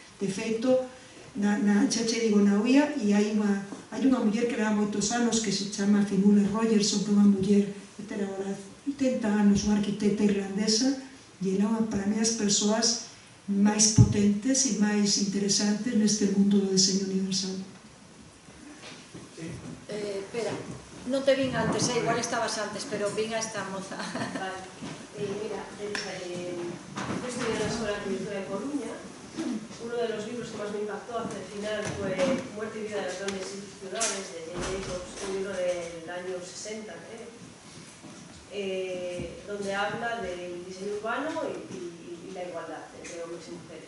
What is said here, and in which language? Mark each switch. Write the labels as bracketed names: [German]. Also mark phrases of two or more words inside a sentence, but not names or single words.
[Galician] De feito, xa che digo, na UIA, e hai unha muller que leva moitos anos que se chama Fionnuala Rogerson, que é unha muller que ten agora 80 anos, unha arquitecta irlandesa, e é para mí as persoas máis potentes e máis interesantes neste mundo do deseño universal. Espera, non te vin antes, igual estabas antes, pero vin a esta moza. Vale. Mira, [Spanish] yo estudié en la Escuela de Arquitectura de Coruña. Uno de los libros que más me impactó hacia el final fue Muerte y vida de las grandes institucionales, de Jane Jacobs, un libro del año 60, creo, donde habla del diseño urbano y la igualdad entre hombres y mujeres.